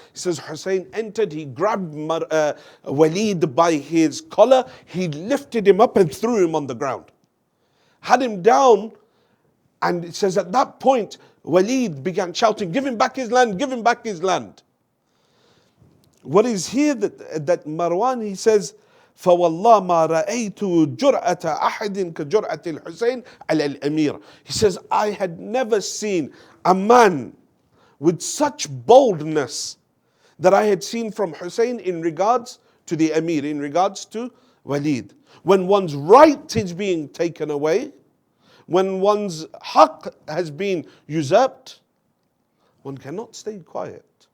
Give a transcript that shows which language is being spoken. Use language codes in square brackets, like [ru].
[en] He says, Hussein entered, he grabbed Walid by his collar, he lifted him up and threw him on the ground. Had him down, and it says at that point, Walid began shouting, give him back his land, give him back his land. What is here that Marwan, he says, [ar] فَوَاللَّهِ مَا رَأَيْتُ جُرْأَةَ أَحَدٍ كَجُرْأَةِ الْحُسَيْنِ عَلَى الْأَمِيرِ. [en] He says, I had never seen a man with such boldness that I had seen from Hussein in regards to the Amir, in regards to Walid. When one's right is being taken away, when one's haqq has been usurped, one cannot stay quiet.